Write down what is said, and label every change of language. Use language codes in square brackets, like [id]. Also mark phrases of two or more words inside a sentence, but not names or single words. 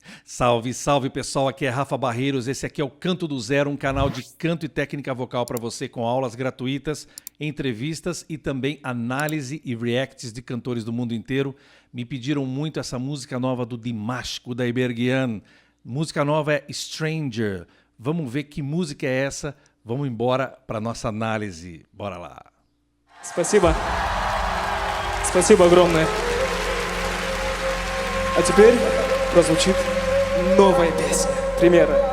[pt] Salve, salve pessoal, aqui é Rafa Barreiros, esse aqui é o Canto do Zero, um canal de canto e técnica vocal para você com aulas gratuitas, entrevistas e também análise e reacts de cantores do mundo inteiro. Me pediram muito essa música nova do Dimash Kudaibergian, música nova é Stranger. Vamos ver que música é essa, vamos embora para nossa análise, bora lá. [ru] Спасибо. Спасибо огромное. А теперь прозвучит новая песня. Примерно.